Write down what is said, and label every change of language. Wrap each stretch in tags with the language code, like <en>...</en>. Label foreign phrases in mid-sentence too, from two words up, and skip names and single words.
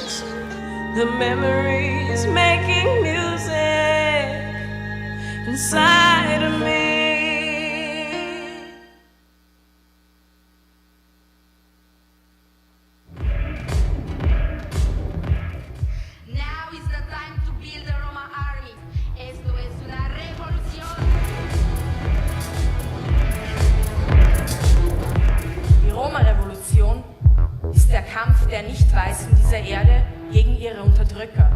<en>The memories making music inside of me. Now is the time to build the Roma army.</en> <es>Esto es una revolución.</es> <de>Die Roma-Revolution ist der Kampf der Nicht-Weißen dieser Erde gegen ihre Unterdrücker.</de>